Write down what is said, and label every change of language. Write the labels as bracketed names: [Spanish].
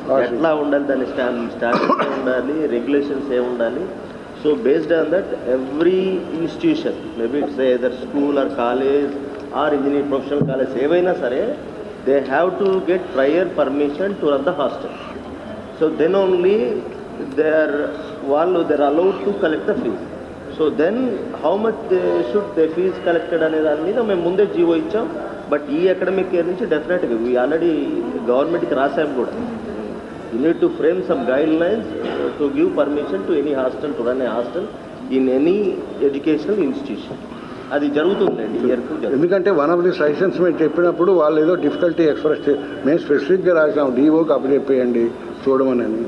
[Telugu] ఎట్లా ఉండాలి, దాని స్టాండర్డ్స్ ఏ ఉండాలి, రెగ్యులేషన్స్ ఏ ఉండాలి. [English] so based on that every institution, maybe it's either school or college or engineering professional college [Telugu] ఏవైనా సరే, [English] they have to get prior permission to run the hostel. So then only they are allowed to collect the fees. So then how much should the fees collected [Telugu] అనే దాని మీద మేము ముందే GO ఇచ్చాం. But ఈ academic year నుంచి డెఫినెట్గా we already గవర్నమెంట్కి రాసాము కూడా. [English] You need to frame some guidelines to give permission to any hostel to run a hostel in any educational institution. [Telugu] అది జరుగుతుందండి ఇయర్కు. ఎందుకంటే వన్ ఆఫ్ ది సజెషన్స్ మేము చెప్పినప్పుడు వాళ్ళు ఏదో డిఫికల్టీ ఎక్స్ప్రెస్ మేము స్పెసిఫిక్గా రాసాం, డిఓకి అప్పచెప్పేయండి చూడమని.